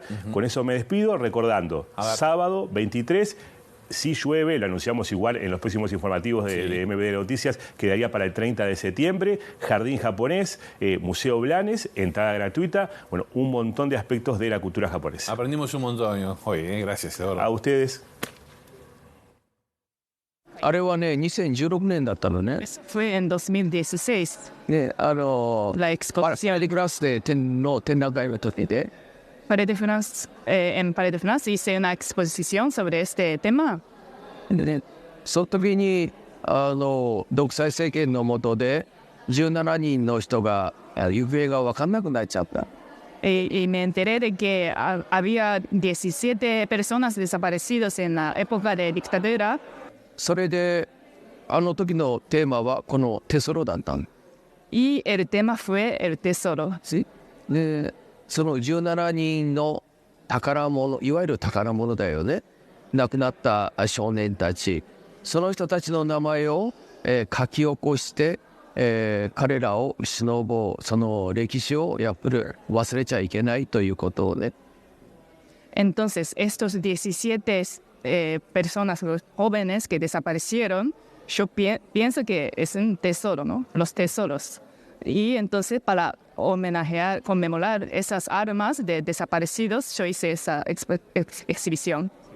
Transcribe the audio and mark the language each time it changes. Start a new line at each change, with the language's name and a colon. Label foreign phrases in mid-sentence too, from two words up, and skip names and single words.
Spanish: Con eso me despido, recordando, sábado 23, si llueve, lo anunciamos igual en los próximos informativos de MBD Noticias, quedaría para el 30 de septiembre, Jardín Japonés, Museo Blanes, entrada gratuita, bueno, un montón de aspectos de la cultura japonesa. Aprendimos un montón hoy, gracias, Eduardo. A ustedes.
Japanese: あれはね、2016年だったのね。
Spanish: Fue en 2016.
Japanese: ね、
Spanish: La exposición.
Japanese: パリクラスで展覧会の時で。
Spanish: Palais de France, en Palais de France hice una exposición sobre este tema.
Japanese: でね、その時に独裁政権の下で17人の人が行方が分かんなくなっちゃった。
Spanish: Y me enteré de que había 17 personas desaparecidas en la época de dictadura.
Japanese: それであの時のテーマはこのテソロだったの。
Spanish: Y el tema fue el tesoro.
Japanese: で、その17人の宝物、いわゆる宝物だよね。亡くなった少年たちその人たちの名前を、書き起こして、彼らを忍ぼう、その歴史をやっぱり忘れちゃいけないということをね。
Spanish: Entonces, estos 17 personas, los jóvenes que desaparecieron, yo pienso que es un tesoro, ¿no? Los tesoros. Y entonces, para homenajear, conmemorar esas armas de desaparecidos, yo hice esa exhibición.